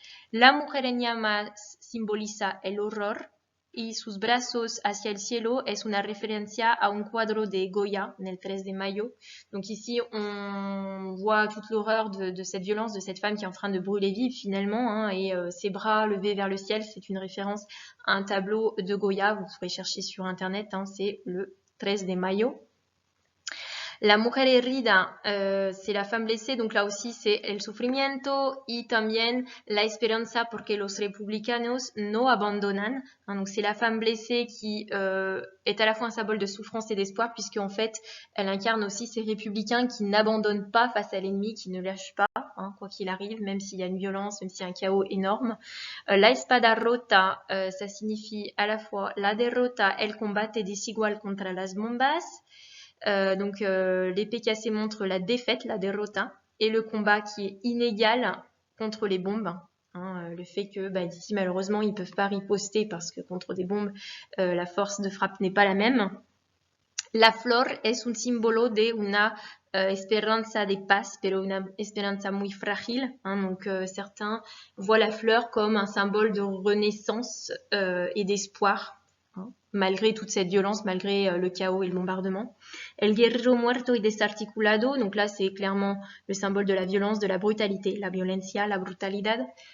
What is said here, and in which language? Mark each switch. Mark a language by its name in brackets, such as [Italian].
[Spanish] La mujer en llamas simboliza el horror. Y sus brazos hacia el cielo es una referencia a un cuadro de Goya, el 3 de mayo. [French] Donc ici, on voit toute l'horreur de cette violence, de cette femme qui est en train de brûler vive finalement, hein, et ses bras levés vers le ciel, c'est une référence à un tableau de Goya, vous pourrez chercher sur internet, hein, c'est le 13 de mayo. [Spanish] La mujer herida, [French] c'est la femme blessée, donc là aussi c'est [Spanish] el sufrimiento y también la esperanza porque los republicanos no abandonan. [French] Hein, donc c'est la femme blessée qui est à la fois un symbole de souffrance et d'espoir, puisque en fait elle incarne aussi ces républicains qui n'abandonnent pas face à l'ennemi, qui ne lâchent pas, hein, quoi qu'il arrive, même s'il y a une violence, même s'il y a un chaos énorme. [Spanish] La espada rota, [French] ça signifie à la fois [Spanish] la derrota, el combate desigual contra las bombas. [French] Donc l'épée cassée montre la défaite, la derrota, et le combat qui est inégal contre les bombes. Hein, le fait que d'ici malheureusement ils peuvent pas riposter parce que contre des bombes la force de frappe n'est pas la même. La flor es un símbolo de una esperanza de paz, pero una esperanza muy frágil. Hein, donc certains voient la fleur comme un symbole de renaissance et d'espoir. hein, malgré toute cette violence, malgré le chaos et le bombardement. [Spanish] El guerrero muerto y desarticulado, [French] donc là c'est clairement le symbole de la violence, de la brutalité, [Spanish] la violencia, la brutalidad.